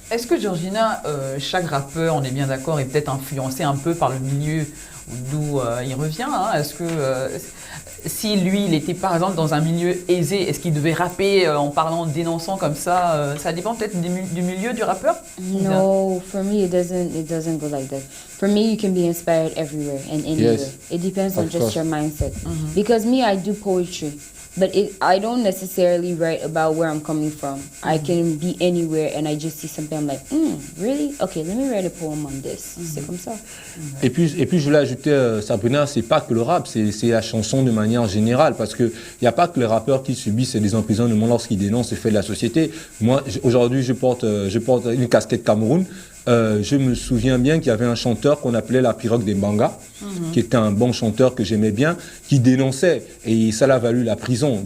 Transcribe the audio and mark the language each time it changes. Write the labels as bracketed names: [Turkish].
[French] Est-ce que Georgina, chaque rappeur, on est bien d'accord, est peut-être influencé un peu par le milieu d'où il revient, hein? Est-ce que si lui, il était par exemple dans un milieu aisé, est-ce qu'il devait rapper en parlant, dénonçant comme ça? Ça dépend peut-être du milieu du rappeur? [English] No, for me it doesn't go like that. For me, you can be inspired everywhere and anywhere. Yes. It depends on Of just course. your mindset. Because me, I do poetry. But I don't necessarily write about where I'm coming from. I can be anywhere and I just see something, I'm like, really? Okay, let me write a poem on this. [French] C'est comme ça. Et puis je voulais ajouter, Sabrina, c'est pas que le rap, c'est la chanson de manière générale, parce qu'il n'y a pas que les rappeurs qui subissent des emprisonnements lorsqu'ils dénoncent les faits de la société. Moi, aujourd'hui, je porte une casquette Cameroun. Je me souviens bien qu'il y avait un chanteur qu'on appelait la pirogue des Mbanga, qui était un bon chanteur que j'aimais bien, qui dénonçait, et ça l'a valu la prison.